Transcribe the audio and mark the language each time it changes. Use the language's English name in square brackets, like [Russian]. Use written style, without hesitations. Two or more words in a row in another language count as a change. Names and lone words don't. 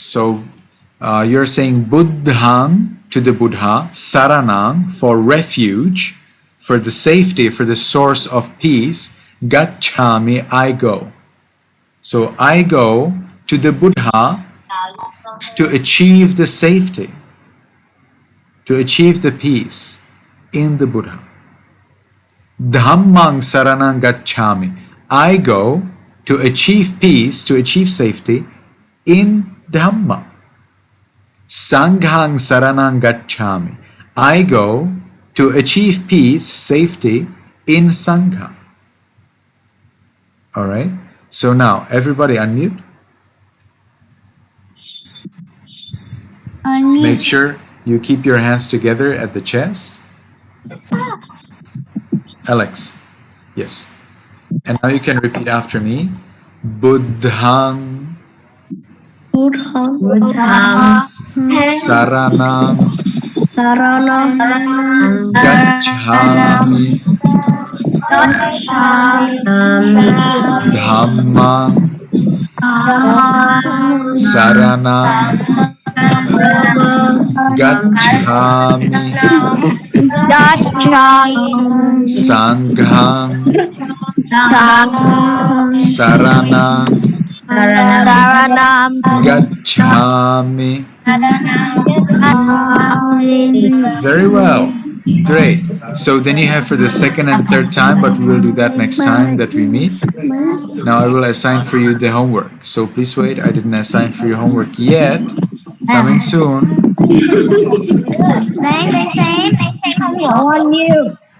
[English] So you're saying Buddhang to the Buddha, Saranang for refuge, for the safety, for the source of peace, Gacchami, I go. So I go to the Buddha to achieve the safety, to achieve the peace in the Buddha. [Pali] Dhammang saranang gacchami. [English] I go to achieve peace, to achieve safety in Dhamma. [Pali] Sanghang saranang gacchami. [English] I go to achieve peace, safety in Sangha. All right. So now everybody unmute. Make sure you keep your hands together at the chest. Alex, yes. And now you can repeat after me. [Pali] Buddhang Saranam Gacchami Dhammang Saranam Gacchami. Gacchami. Sanghang. Sangham. Saranang. Saranam. Gacchami. Gacchami. [English] Very well. Great. So then you have for the second and third time, but we will do that next time that we meet. Now I will assign for you the homework. So please wait, I didn't assign for your homework yet. Coming soon. On you.